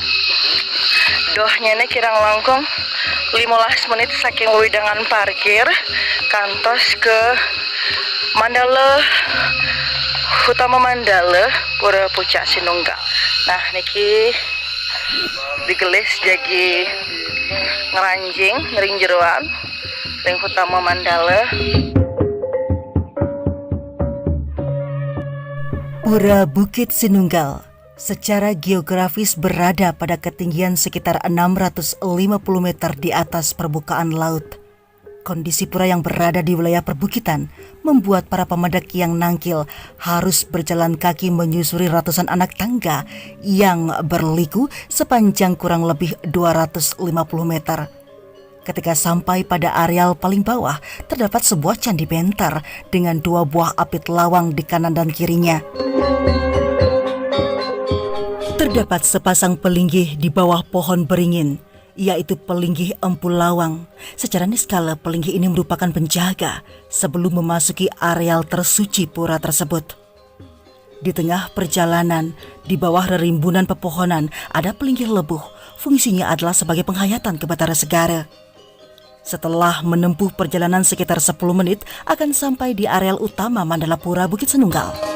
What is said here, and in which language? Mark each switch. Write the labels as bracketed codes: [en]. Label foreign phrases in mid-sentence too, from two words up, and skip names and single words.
[ban] Doh nyane kirang langkung 15 menit saking widangan parkir kantos ke Mandala utama Mandala pura pucak sinunggal. Nah niki digelis jagi ngeranjing ngering jeroan ring utama Mandala. [id] Pura Bukit Sinunggal secara geografis berada pada ketinggian sekitar 650 meter di atas permukaan laut. Kondisi pura yang berada di wilayah perbukitan membuat para pemendak yang nangkil harus berjalan kaki menyusuri ratusan anak tangga yang berliku sepanjang kurang lebih 250 meter. Ketika sampai pada areal paling bawah, terdapat sebuah candi bentar dengan 2 buah apit lawang di kanan dan kirinya. Terdapat sepasang pelinggih di bawah pohon beringin, yaitu pelinggih Empu Lawang. Secara niskala, pelinggih ini merupakan penjaga sebelum memasuki areal tersuci pura tersebut. Di tengah perjalanan, di bawah rerimbunan pepohonan, ada pelinggih lebuh. Fungsinya adalah sebagai penghayatan ke Batara Segara. Setelah menempuh perjalanan sekitar 10 menit, akan sampai di areal utama Mandala Pura Bukit Sinunggal.